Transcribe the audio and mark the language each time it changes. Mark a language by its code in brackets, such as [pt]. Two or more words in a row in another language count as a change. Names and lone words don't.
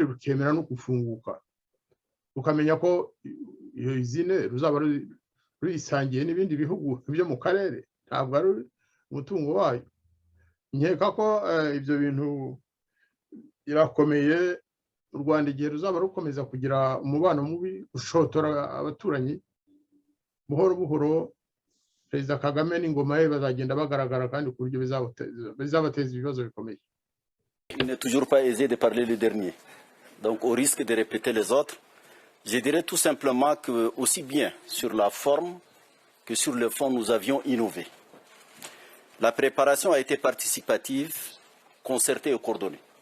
[rw] rukemera no gufunguka ukamenya ko iyo izine ruzaba ruyisangiye n'ibindi bihugu byo mu karere ntabwo ari umutungo wayo nkeka ko ibyo bintu irakomeye u Rwanda igihe ruzaba rukomeza kugira umubano mubi ushotora abaturanyi buhoro buhoro Perezida Kagame n'ingoma ye bazagenda bagaragara kandi ku buryo bizabateza ibibazo bikomeye. [fr] Il n'est toujours pas aisé de parler le dernier. Donc au risque de répéter les autres, je dirais tout simplement que aussi bien sur la forme que sur le fond nous avions innové. La préparation a été participative, concertée et coordonnée.